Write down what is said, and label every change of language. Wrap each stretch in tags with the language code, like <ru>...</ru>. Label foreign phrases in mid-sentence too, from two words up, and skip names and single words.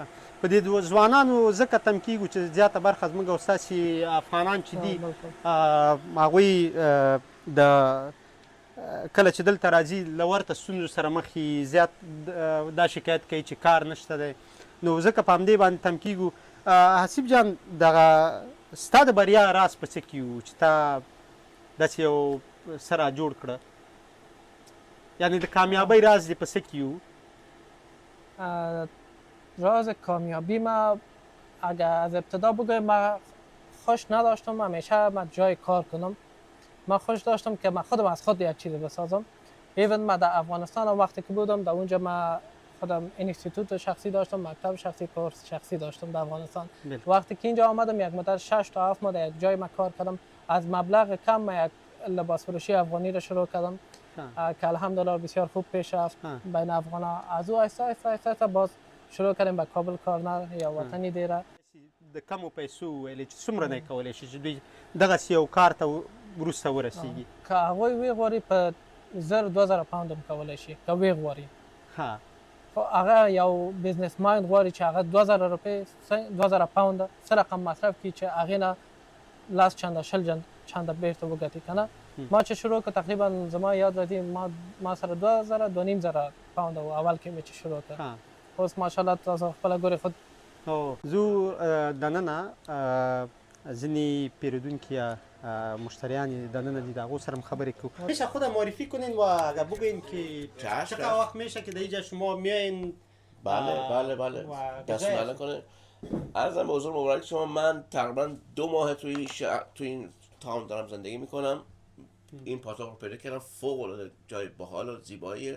<ps>په دې ځوانانو ځکه تم کېږو چې زیاته برخه زموږ او ستاسې افغانان چې دي هغوی د کله چې دلته راځي له ورته ستونزو سره مخ وي، زیات دا شکایت کوي چې کار نشته دی، نو ځکه په همدې باندې تم کېږو. حسیب جان دغه ستا د بریا راز په څه کې و چې تا داسې یو څه را جوړ کړه؟ یعنې د کامیابۍ راز دې په څه کې و؟</ps> <fa>راز کامیابی ما اگر از ابتدا بگویم من خوش نداشتم همیشه من جای کار کنم. من خوش داشتم که من خودم از خود یک چیز بسازم. ایون من در افغانستان وقتی که بودم در اونجا من خودم اینستیتوت شخصی داشتم، مکتب شخصی، کورس شخصی داشتم در افغانستان. وقتی که اینجا آمدم یک مدت 6 تا 7 ماه در یک جای من کار کردم. از مبلغ کم من یک لباس فروشی افغانی را شروع کردم که الحمدلله بسیار خوب پیش رفت بین افغانا. از او آهسته باز شروع کردیم به کابل کارنر یا وطنی دیره.</fa> <ps>د کمو پیسو ویلې چې څومره نه کولی شي چې دوی دغسې یو کار ته وروسته ورسیږي؟ که هغوی وغواړي په 1000-2000 پاونډ هم کولی شي که وغواړي. خو هغه یو</ps> <en>business mind</en> <ps>غواړي چې هغه 2000 روپۍ 2000 پاونډ څه رقم مصرف کړي چې هغې نه لاس چنده 20 چنده بیرته وګټي که نه. ما چې شروع که تقریبا زما یاد راځي ما سره 2000 پاونډ و اول کې مې چې شروع که. اوس ماشاءالله تاسو خپله ګورې خود. زو دننه ځینې پیرودونکي یا مشتریان دننه دي، د هغو سره هم خبرې کوو.</ps> <fa>میشه خودم معرفی کنین و اگر بگوین که چه وقت میشه که در اینجا شما میاین بله دست بله کنه. عرضم به حضور مبارک شما، من تقریبا 2 ماه توی این تاون دارم زندگی میکنم. این پاتوق رو پیدا کردم، فوق العاده جای باحال و زیباییه.</fa>